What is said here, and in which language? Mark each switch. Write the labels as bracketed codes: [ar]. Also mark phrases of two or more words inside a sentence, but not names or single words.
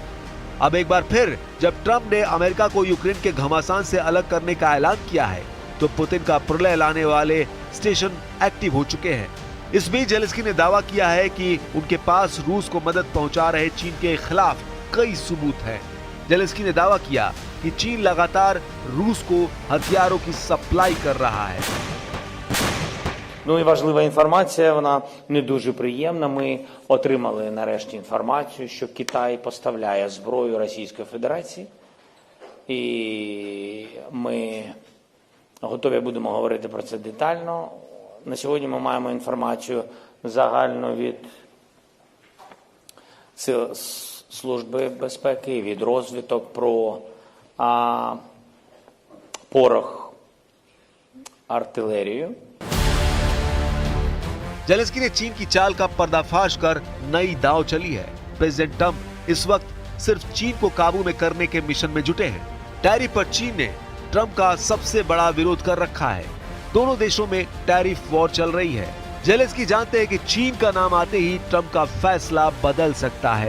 [hi] अब एक बार फिर जब ट्रम्प ने अमेरिका को यूक्रेन के घमासान से अलग करने का ऐलान किया है तो पुतिन का प्रलय लाने वाले [en] station active [hi] हो चुके हैं। इस बीच जेलेंस्की ने दावा किया है कि उनके पास रूस को मदद पहुंचा रहे चीन के खिलाफ कई सबूत हैं। जेलेंस्की ने दावा किया कि चीन लगातार रूस को हथियारों की सप्लाई कर रहा है। [uk] Ну і важлива інформація, вона не дуже приємна. Ми отримали нарешті інформацію, що Китай поставляє зброю Російської Федерації. І ми готові будемо говорити про це детально. На сьогодні ми маємо інформацію загальну від Служби безпеки, від розвідок про порох, артилерію. [hi] जेलेंस्की ने चीन की चाल का पर्दाफाश कर नई दांव चली है। प्रेसिडेंट ट्रम्प इस वक्त सिर्फ चीन को काबू में करने के मिशन में जुटे हैं। टैरिफ पर चीन ने ट्रम्प का सबसे बड़ा विरोध कर रखा है। दोनों देशों में [en] tariff war [hi] चल रही है। जेलेंस्की जानते हैं कि चीन का नाम आते ही ट्रम्प का फैसला बदल सकता है।